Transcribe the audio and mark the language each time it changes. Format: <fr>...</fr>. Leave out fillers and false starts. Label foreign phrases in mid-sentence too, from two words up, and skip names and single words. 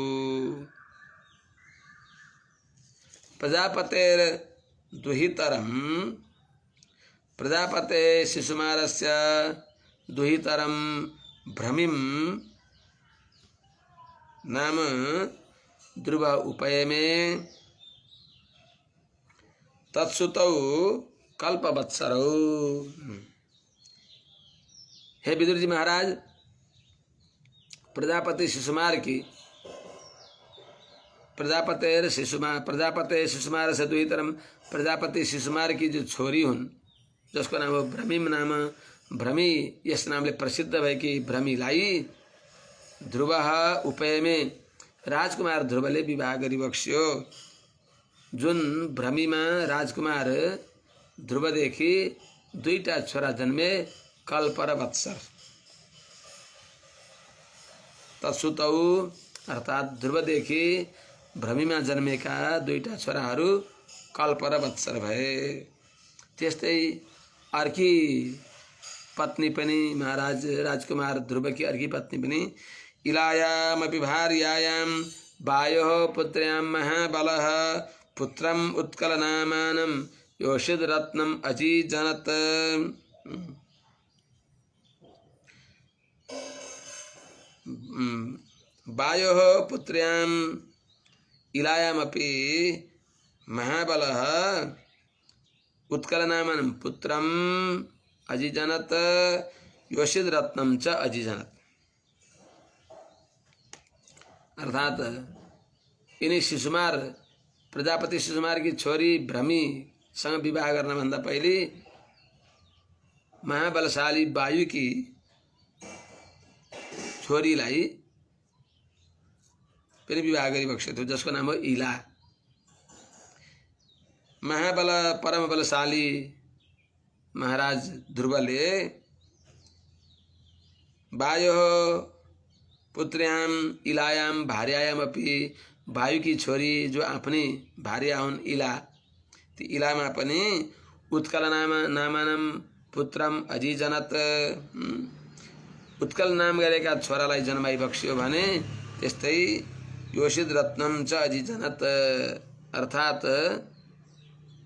<sa>प्रजापतेर्दुहितरं, प्रजापते शिशुमारस्य दुहितरं भ्रमिं नाम ध्रुव उपये मे तत्सुतौ कल्पवत्सरौ।</sa> <ne>हे विदुर जी महाराज, प्रजापति शिशुमार की प्रजापते शिशुमार से दुहितरम, प्रजापति शिशुमार की जो छोरी हुन् जसको नाम हो</ne> <sa>भ्रमिम नाम,</sa> <ne>भ्रमी यस नामले प्रसिद्ध भएकी भ्रमीलाई ध्रुव उपय में राजकुमार ध्रुवले विवाह गरी बक्स्यो। जुन भ्रमीमा राजकुमार ध्रुवदेखि 2टा छोरा जन्मे कल्प र वत्सर। तत्सुतौ अर्थात ध्रुवदेखि भ्रमीमा जन्मेका 2टा छोराहरू कल्प र वत्सर भए। त्यस्तै अर्की पत्नी पनि महाराज राजकुमार ध्रुवकी अर्की पत्नी पनि</ne> <sa>इलायामपि भार्यायां वायोः पुत्र्यां महाबलः पुत्रम उत्कलनामानं योषिदरत्नम् अजीजनत। वायोः पुत्र्यां इलायामपि महाबलः उत्कलनामानं पुत्रम अजीजनत योषिदरत्नम च अजीजनत।</sa> <ne>अर्थात इन्हीं शिशुमार प्रजापति शिशुमार की छोरी भ्रमी सँग विवाह गर्न भन्दा पहिले महाबलशाली वायु की छोरीलाई पनि विवाह गरी बक्सेको थियो जसको नाम हो इला। महाबल परम बलशाली महाराज ध्रुवले</ne> <sa>वायोः पुत्र्यां इलायां भार्यायाम अपि</sa> <ne>वायु की छोरी जो आफ्नी भार्या हुन् इला, ती इलामा पनि</ne> <sa>उत्कल नामानं पुत्रम अजीजनत,</sa> <ne>उत्कल नाम गरेका छोरालाई जन्माई बक्स्यो भने त्यस्तै</ne> <sa>योषिद रत्नम च अजीजनत।</sa> <ne>अर्थात</ne>